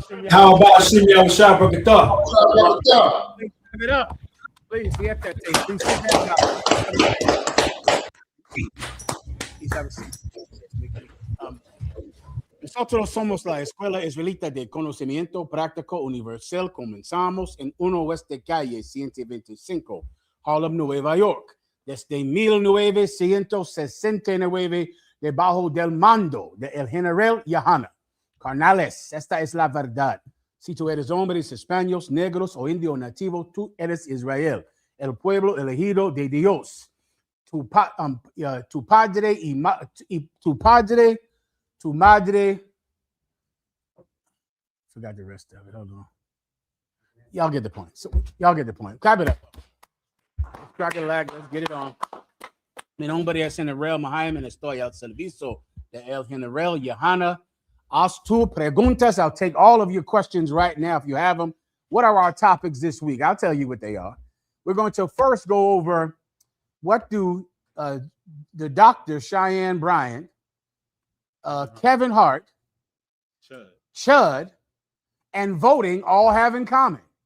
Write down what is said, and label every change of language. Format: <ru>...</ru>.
<en>How about Simeon Shabakata? Give it up. Please, get that thing. Please sit Please have a seat.</en> <es>Nosotros somos la Escuela Israelita de Conocimiento Práctico Universal. Comenzamos en 1 West de Calle 125, Harlem, Nueva York. Desde 1969, debajo del mando de el general Yahana. Carnales, esta es la verdad. Si tú eres hombres, españoles, negros o indio nativo, tú eres Israel, el pueblo elegido de Dios. Tu padre y tu madre.</es> <en>Forgot the rest of it. Hold on. Y'all get the point. So, y'all get the point. Clap it up. Crack it lag, let's get it on.</en> <es>Mi nombre es General MAHAYAMAN, estoy al servicio de el General Yahana. Haz tu preguntas.</es> <en>I'll take all of your questions right now if you have them. What are our topics this week? I'll tell you what they are. We're going to first go over what do the Dr. Cheyenne Bryant, Kevin Hart, Chud, and voting all have in common.</en>